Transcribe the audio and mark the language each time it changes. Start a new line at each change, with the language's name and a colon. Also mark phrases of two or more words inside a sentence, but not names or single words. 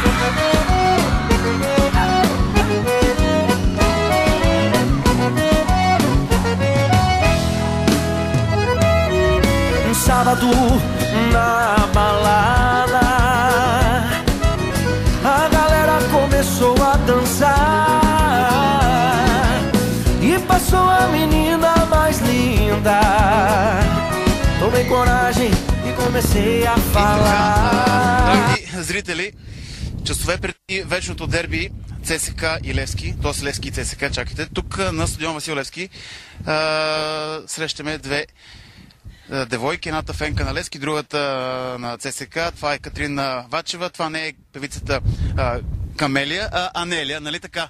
Portuguese: Sábado na balada, a galera começou a dançar e passou a menina mais linda. Tomei coragem и comecei a falar.
Bulgarian: Зрители, часове преди вечното дерби ЦСКА и Левски, т.е. Левски и ЦСКА, чакайте, тук на стадион Васил Левски срещаме две девойки, едната фенка на Левски, другата на ЦСКА. Това е Катрин Вачева, това не е певицата Камелия, Анелия, нали така?